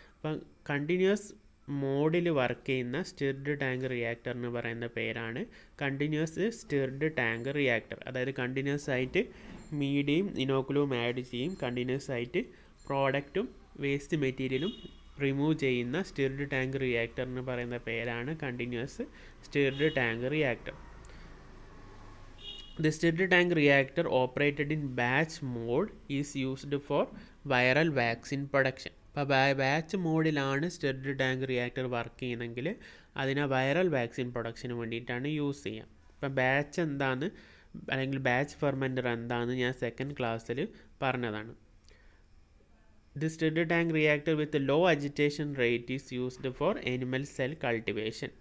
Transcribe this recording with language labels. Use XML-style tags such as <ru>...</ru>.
<ml>അപ്പം കണ്ടിന്യൂസ് മോഡിൽ വർക്ക് ചെയ്യുന്ന സ്റ്റിർഡ് ടാങ്ക് റിയാക്ടർ എന്ന് പറയുന്ന പേരാണ് കണ്ടിന്യൂസ് സ്റ്റിർഡ് ടാങ്ക് റിയാക്ടർ. അതായത് കണ്ടിന്യൂസ് ആയിട്ട് മീഡിയയും ഇനോക്കുലവും ആഡ് ചെയ്യും, കണ്ടിന്യൂസ് ആയിട്ട് പ്രോഡക്റ്റും വേസ്റ്റ് മെറ്റീരിയലും റിമൂവ് ചെയ്യുന്ന സ്റ്റിർഡ് ടാങ്ക് റിയാക്ടർ എന്ന് പറയുന്ന പേരാണ് continuous stirred tank reactor.</ml> <en>The stirred tank reactor operated in batch mode is used for viral vaccine production.</en> <ml>അപ്പോൾ batch മോഡിലാണ് stirred tank reactor work ചെയ്യുന്നതെങ്കിൽ അതിനെ വൈറൽ വാക്സിൻ പ്രൊഡക്ഷന് വേണ്ടിയിട്ടാണ് use ചെയ്യുക. അപ്പോൾ ബാച്ച് എന്താണെന്ന് അല്ലെങ്കിൽ ബാച്ച് ഫെർമെൻറ്റർ എന്താണെന്ന് ഞാൻ സെക്കൻഡ് ക്ലാസ്സിൽ പറഞ്ഞതാണ്.</ml> <en>The stirred tank reactor with low agitation rate is used for animal cell cultivation.</en>